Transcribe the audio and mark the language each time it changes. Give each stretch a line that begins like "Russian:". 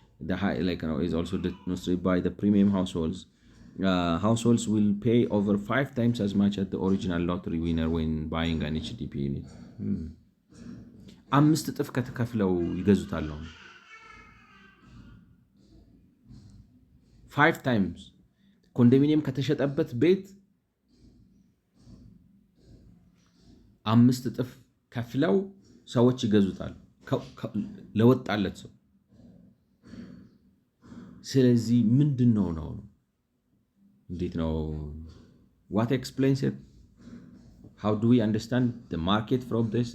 English: The high is also demonstrated by the premium households. Households will pay over 5 times as much as the original lottery winner when buying an HDP unit.
Amharic: 5 እጥፍ ከተከፍለው ይገዙታል ነው
English: 5 times
Amharic: ኮንዶሚኒየም ከተሸጠበት ቤት 5 እጥፍ ከፍለው ሰዎች ይገዙታል ለወጣለት ሰው። ስለዚህ ምንድነው ነው እንዴት ነው
English: what explains it? How do we understand the market from this?